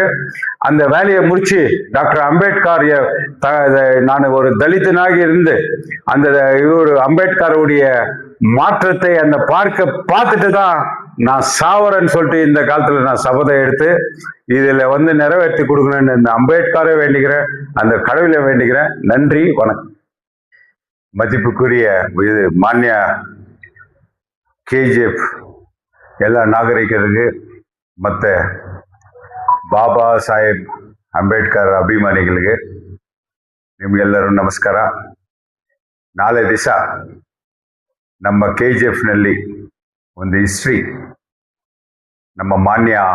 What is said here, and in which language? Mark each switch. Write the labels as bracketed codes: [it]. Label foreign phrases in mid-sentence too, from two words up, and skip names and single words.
[ta] அந்த வேலையை முடிச்சு டாக்டர் அம்பேத்கர் நான் ஒரு தலித்தனாகி இருந்து அந்த இவர் அம்பேத்கருடைய மாற்றத்தை அந்த பார்க்க பார்த்துட்டு தான் நான் சாவரன்னு சொல்லிட்டு இந்த காலத்துல நான் சபதம் எடுத்து இதுல வந்து நிறைவேற்றி கொடுக்கணும்னு இந்த அம்பேத்கரை வேண்டிக்கிறேன், அந்த கடவுளை வேண்டிக்கிறேன். நன்றி, வணக்கம். மதிப்புக்குரிய இது மான்ய [kn] KGF ಎಲ್ಲ ನಾಗರಿಕರಿಗೆ ಮತ್ತು ಬಾಬಾ ಸಾಹೇಬ್ ಅಂಬೇಡ್ಕರ್ ಅಭಿಮಾನಿಗಳಿಗೆ ನಿಮಗೆಲ್ಲರೂ ನಮಸ್ಕಾರ. ನಾಳೆ ದಿವಸ ನಮ್ಮ KGFನಲ್ಲಿ ಒಂದು ಹಿಸ್ಟ್ರಿ ನಮ್ಮ ಮಾನ್ಯ